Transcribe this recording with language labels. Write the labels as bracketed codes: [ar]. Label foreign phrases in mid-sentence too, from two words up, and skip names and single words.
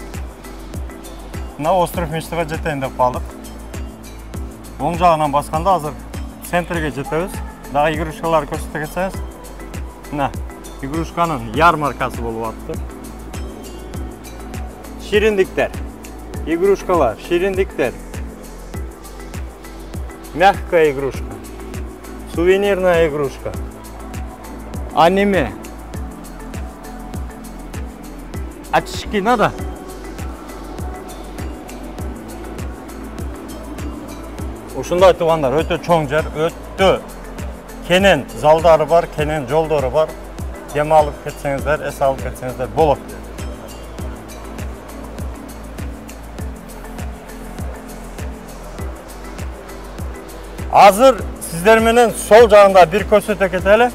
[ky] Мына [ru] остров мечтага [ky] жетейин деп калдык. Оң жагынан басканда азыр центрге жетебиз. Дагы игрушкалар көрсөтө кетсеңиз. Мына игрушканын ярмаркасы болуп атты. Шириндиктер, игрушкалар, шириндиктер. [ru] Мягкая игрушка, сувенирная игрушка, аниме. Очки надо? [ky] Ушундай туугандар, өтө чоң жер, өтө кенен залдары бар, кенен жолдору бар. Дем алып кетсеңиздер, эс алып кетсеңиздер болот. Азыр сиздер менен сол жагында бир көрсөтө кетели.